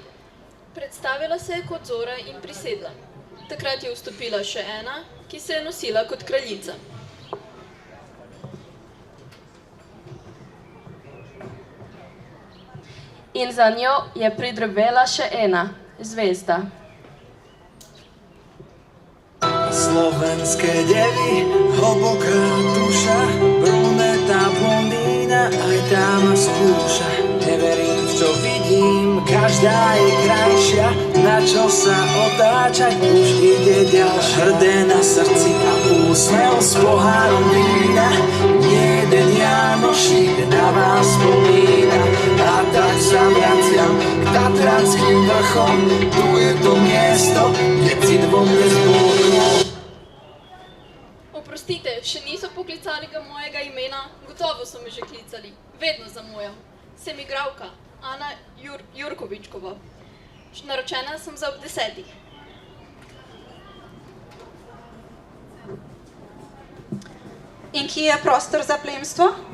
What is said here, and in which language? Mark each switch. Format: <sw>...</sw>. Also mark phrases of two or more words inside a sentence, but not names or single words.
<sl>Predstavila se je kot Zora in prisedla. Takrat je vstopila še ena, ki se je nosila kot kraljica. In za njo je pridrvela še ena, zvezda.</sl> <sk>Slovenské devy, hlboká duša, brunetá blondína, aj tá ma skúša. Neverím, v čo vidím, každá je krajšia, na čo sa otáčať, už ide ďalšia. Hrdé na srdci a úsmev s pohárom vína, jeden Janošík na vás spomína. A tak sa vraciam k Tatranským vrchom, tu je to miesto, kde cit vo mne zbúrkol.</sk> <sl>Oprostite, še niso poklicali ga mojega imena, gotovo so me že klicali, vedno zamujam. Sem igralka, Ana Jurkovičkova. Naročena sem za ob 10. In kje je prostor za plemstvo?</sl>